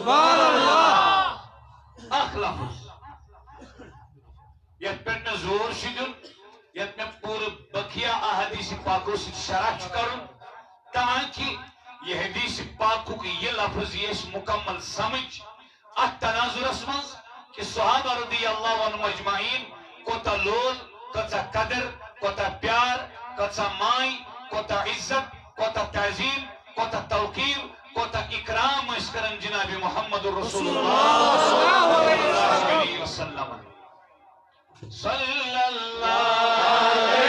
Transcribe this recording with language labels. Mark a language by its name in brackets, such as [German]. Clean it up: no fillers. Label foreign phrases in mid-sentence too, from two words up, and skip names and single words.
[Kashmiri] اکھ لفظ یتھ پٮ۪ٹھ مےٚ زور چھُ دیُن یتھ مےٚ پوٗرٕ بقیہ احادیث پاکو سۭتۍ شرح چھُ کرُن تاکہ یہ حدیث پاکُک یہ لفظ یہ اَسہِ مکمل سمجھ اتھ تناظرس منٛز کہ صحابہ [Arabic] رضی اللہ عنہم اجمعین [Kashmiri] کوتاہ لول کۭژاہ قدر کوتاہ پیار کۭژاہ ماے کوتاہ عزت کوتاہ تعظیٖم کوتاہ توقیٖر کوتاہ اکرام ٲسۍ کران جناب محمد رسول اللہ [Arabic] صلی اللہ علیہ وسلم صلی اللہ